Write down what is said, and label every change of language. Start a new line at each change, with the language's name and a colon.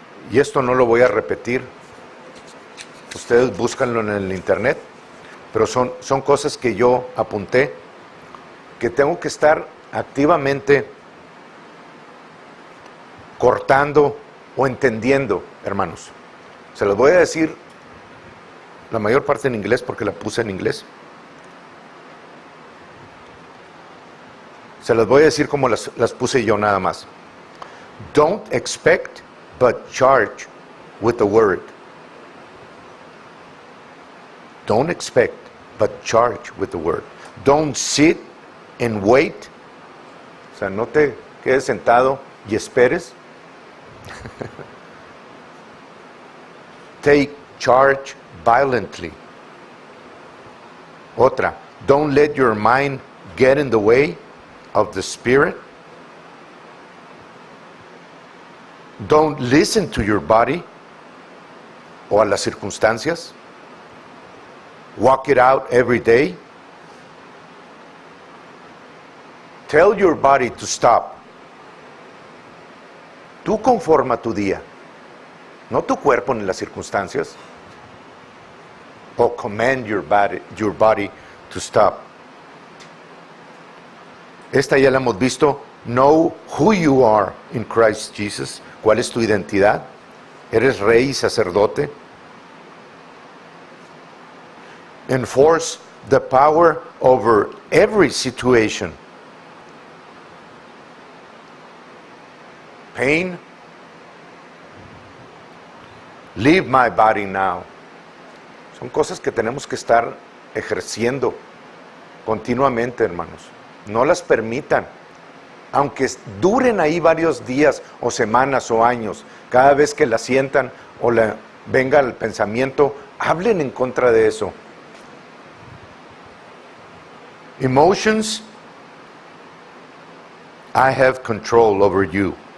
Spanish: Y esto no lo voy a repetir, ustedes búscanlo en el internet, pero son cosas que yo apunté, que tengo que estar activamente cortando o entendiendo, hermanos. Se los voy a decir la mayor parte en inglés porque la puse en inglés. Se las voy a decir como las puse yo nada más.
English: Don't expect but charge with the word. Don't expect but charge with the word. Don't sit and wait.
Spanish: O sea, no te quedes sentado y esperes.
English: Take charge violently. Otra, don't let your mind get in the way of the Spirit. Don't listen to your body
Spanish: o a las circunstancias.
English: Walk it out every day. Tell your body to stop.
Spanish: Tú conforma tu día, no tu cuerpo ni las circunstancias.
English: O command your body to stop.
Spanish: Esta ya la hemos visto.
English: Know who you are in Christ Jesus.
Spanish: ¿Cuál es tu identidad? Eres rey y sacerdote.
English: Enforce the power over every situation. Pain. Leave my body now.
Spanish: Son cosas que tenemos que estar ejerciendo continuamente, hermanos. No las permitan. Aunque duren ahí varios días o semanas o años, cada vez que la sientan o venga el pensamiento, hablen en contra de eso.
English: Emotions, I have control over you.